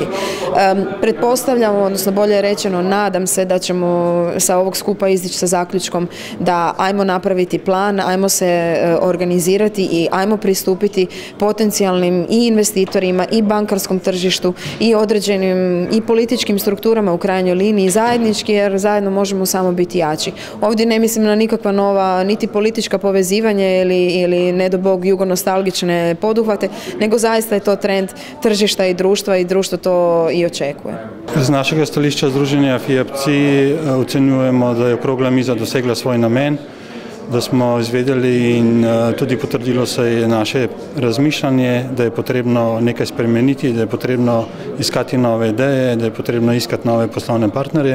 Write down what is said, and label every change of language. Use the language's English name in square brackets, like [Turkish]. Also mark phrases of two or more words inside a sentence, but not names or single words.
[Croatian] Pretpostavljamo, odnosno bolje rečeno, nadam se da ćemo sa ovog skupa izići sa zaključkom da ajmo napraviti plan, ajmo se organizirati i ajmo pristupiti potencijalnim i investitorima i bankarskom tržištu i određenim i političkim strukturama u krajnjoj liniji zajednički, jer zajedno možemo samo biti jači. Ovdje ne mislim na nikakva nova niti politička povezivanja ili ne do Bog jugonostalgične poduhvate, nego zaista je to trend tržišta i društvo to i očekuje. [Slovenian] Z našega stališča Združenja FIAPCI ocenjujemo, da je okrogla miza dosegla svoj namen, da smo izvedeli in tudi potrdilo se je naše razmišljanje, da je potrebno nekaj spremeniti, da je potrebno iskati nove ideje, da je potrebno iskati nove poslovne partnerje.